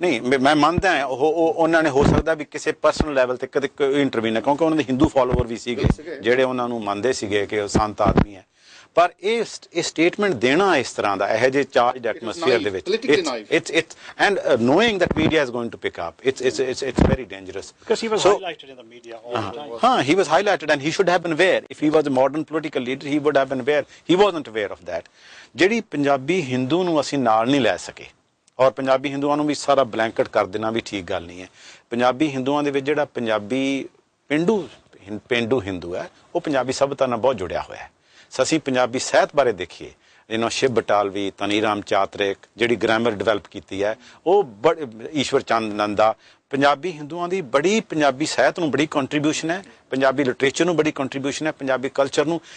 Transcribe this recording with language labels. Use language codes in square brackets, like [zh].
[pa] ਨਹੀਂ ਮੈਂ ਮੰਨਦਾ ਹਾਂ ਉਹਨਾਂ ਨੇ ਹੋ ਸਕਦਾ ਵੀ ਕਿਸੇ ਪਰਸਨਲ ਲੈਵਲ ਤੇ ਕਦੇ ਇੰਟਰਵੀਨ, ਕਿਉਂਕਿ ਉਹਨਾਂ ਦੇ ਹਿੰਦੂ ਫਾਲੋਅਰ ਵੀ ਸੀਗੇ ਜਿਹੜੇ ਉਹਨਾਂ ਨੂੰ ਮੰਨਦੇ ਸੀਗੇ ਕਿ ਉਹ ਸੰਤ ਆਦਮੀ ਹੈ, ਪਰ ਇਹ ਸਟੇਟਮੈਂਟ ਦੇਣਾ ਇਸ ਤਰ੍ਹਾਂ ਦਾ ਇਹੋ ਜਿਹੇ ਚਾਰਜਡ ਐਟਮੋਸਫੀਅਰ ਦੇ ਵਿੱਚ, [en] it's and knowing that media is going to pick up, it's very dangerous because he was highlighted in the media all the time. He was highlighted and he should have been aware. If he was a modern political leader, he would have been aware. He wasn't aware of that. [pa] ਜਿਹੜੀ ਪੰਜਾਬੀ ਹਿੰਦੂ ਨੂੰ ਅਸੀਂ ਨਾਲ ਨਹੀਂ ਲੈ ਸਕੇ, ਔਰ ਪੰਜਾਬੀ ਹਿੰਦੂਆਂ ਨੂੰ ਵੀ ਸਾਰਾ ਬਲੈਂਕਟ ਕਰ ਦੇਣਾ ਵੀ ਠੀਕ ਗੱਲ ਨਹੀਂ ਹੈ। ਪੰਜਾਬੀ ਹਿੰਦੂਆਂ ਦੇ ਵਿੱਚ ਜਿਹੜਾ ਪੰਜਾਬੀ ਪੇਂਡੂ ਹਿੰਦੂ ਹੈ ਉਹ ਪੰਜਾਬੀ ਸਭਿਅਤਾ ਨਾਲ ਬਹੁਤ ਜੁੜਿਆ ਹੋਇਆ ਹੈ। ਅਸੀਂ ਪੰਜਾਬੀ ਸਾਹਿਤ ਬਾਰੇ ਦੇਖੀਏ, ਸ਼ਿਵ ਬਟਾਲਵੀ, ਤਨੀਰਾਮ ਚਾਤਰਿਕ ਜਿਹੜੀ ਗ੍ਰਾਮਰ ਡਿਵੈਲਪ ਕੀਤੀ ਹੈ, ਉਹ ਈਸ਼ਵਰ ਚੰਦ ਨੰਦਾ, ਪੰਜਾਬੀ ਹਿੰਦੂਆਂ ਦੀ ਬੜੀ ਪੰਜਾਬੀ ਸਾਹਿਤ ਨੂੰ ਬੜੀ ਕੰਟਰੀਬਿਊਸ਼ਨ ਹੈ, ਪੰਜਾਬੀ ਲਿਟਰੇਚਰ ਨੂੰ ਬੜੀ ਕੰਟਰੀਬਿਊਸ਼ਨ ਹੈ, ਪੰਜਾਬੀ ਕਲਚਰ ਨੂੰ।